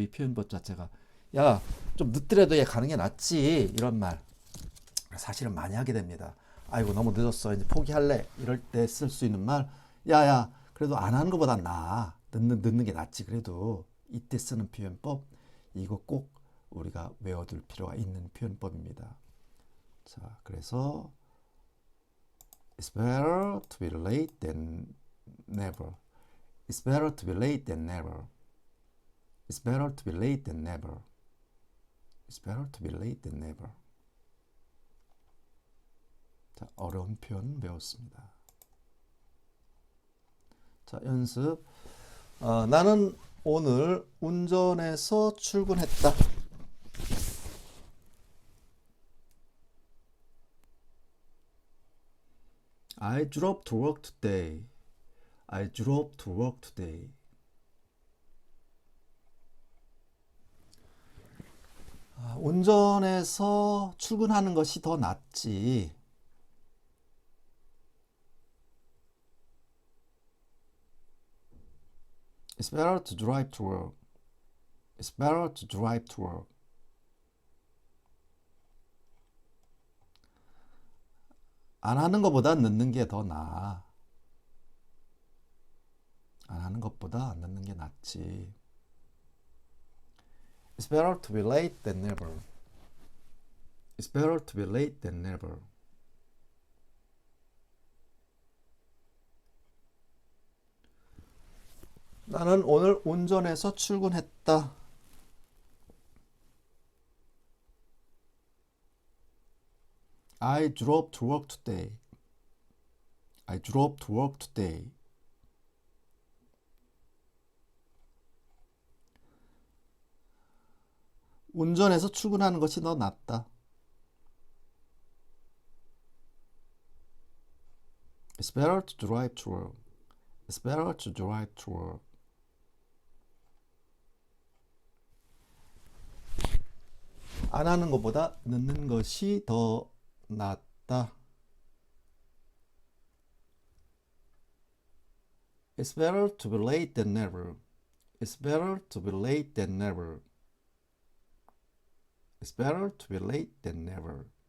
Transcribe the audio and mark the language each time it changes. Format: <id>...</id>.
<ko>이 표현법 자체가 야, 좀 늦더라도 얘 가는 게 낫지 이런 말 사실은 많이 하게 됩니다. 아이고 너무 늦었어 이제 포기할래 이럴 때 쓸 수 있는 말 야야 그래도 안 하는 것보다 나아 늦는 게 낫지 그래도 이때 쓰는 표현법 이거 꼭 우리가 외워둘 필요가 있는 표현법입니다.</ko> <en>자 그래서 It's better to be late than never. It's better to be late than never. It's better to be late than never. It's better to be late than never.</en> <ko>자, 어려운 표현 배웠습니다. 자, 연습. 나는 오늘 운전해서 출근했다.</ko> <en>I drove to work today. I drove to work today.</en> <ko>운전해서 출근하는 것이 더 낫지.</ko> <en>It's better to drive to work. It's better to drive to work.</en> <ko>안 하는 것보다 늦는 게 더 나아. 안 하는 것보다 안 듣는 게 낫지.</ko> <en>It's better to be late than never. It's better to be late than never.</en> <ko>나는 오늘 운전해서 출근했다.</ko> <en>I drove to work today. I drove to work today.</en> <ko>운전해서 출근하는 것이 더 낫다.</ko> <en>It's better to drive to work. It's better to drive to work.</en> <ko>안 하는 것보다 늦는 것이 더 낫다.</ko> <en>It's better to be late than never. It's better to be late than never. It's better to be late than never.</en>